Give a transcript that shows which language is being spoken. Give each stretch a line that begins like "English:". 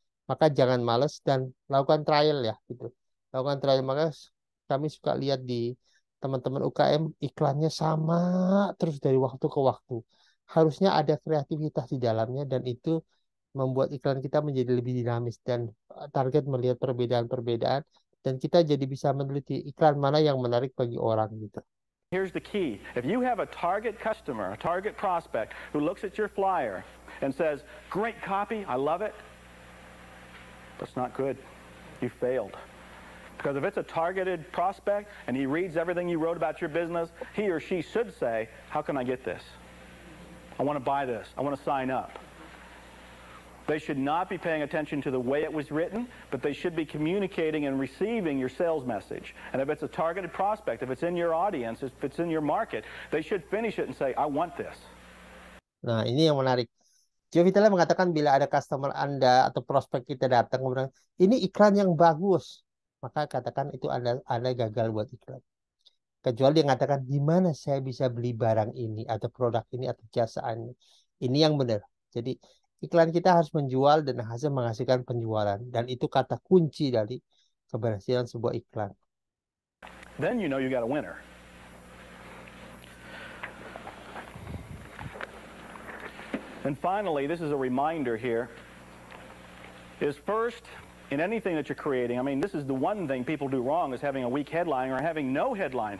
Indonesian: Maka jangan males dan lakukan trial ya gitu. Lakukan trial, maka kami suka lihat di teman-teman UKM iklannya sama terus dari waktu ke waktu. Harusnya ada kreativitas di dalamnya dan itu membuat iklan kita menjadi lebih dinamis dan target melihat perbedaan-perbedaan dan kita jadi bisa meneliti iklan mana yang menarik bagi orang gitu.
English: Here's the key. If you have a target customer, a target prospect who looks at your flyer and says, "Great copy, I love it," that's not good. You failed. Because if it's a targeted prospect and he reads everything you wrote about your business, he or she should say, "How can I get this? I want to buy this. I want to sign up." They should not be paying attention to the way it was written, but they should be communicating and receiving your sales message. And if it's a targeted prospect, if it's in your audience, if it's in your market, they should finish it and say, "I want this."
Indonesian: Nah, ini yang menarik. Joe Vitale mengatakan bila ada customer Anda atau prospek kita datang kemudian ini iklan yang bagus, maka katakan itu Anda gagal buat iklan. Kecuali dia mengatakan di mana saya bisa beli barang ini atau produk ini atau jasa ini. Ini yang benar. Jadi iklan kita harus menjual dan hasil menghasilkan penjualan dan itu kata kunci dari keberhasilan sebuah iklan.
English: Then you know you got a winner. And finally, this is a reminder here, is first, in anything that you're creating, I mean, this is the one thing people do wrong is having a weak headline or having no headlines.